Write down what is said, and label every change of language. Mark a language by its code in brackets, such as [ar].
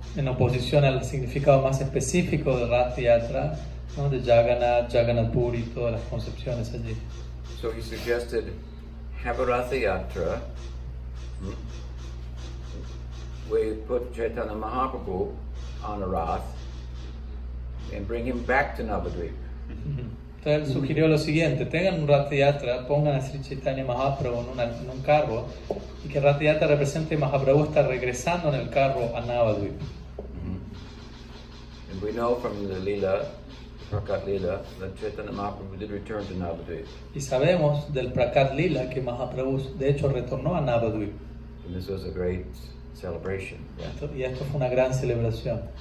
[es] en oposición al significado más específico de Rath Yatra, ¿no? De Jagannath, Jagannath Puri, todas las concepciones allí. [en] So he suggested have a Rath Yatra where you put Chaitanya Mahaprabhu on a Rath and bring him back to Navadvip. [es] Entonces él sugirió lo siguiente: tengan un Rath Yatra, pongan a Sri Chaitanya Mahaprabhu en un carro, y que Rath Yatra represente Mahaprabhu está regresando en el carro a Navadvip. [en] And we know from the Lila, Prakat Lila, that Chaitanya Mahaprabhu did return to Navadvip. [es] Y sabemos del Prakat Lila que Mahaprabhu de hecho retornó a Navadvip. [en] And this was a great celebration. [es] Y esto fue una gran celebración.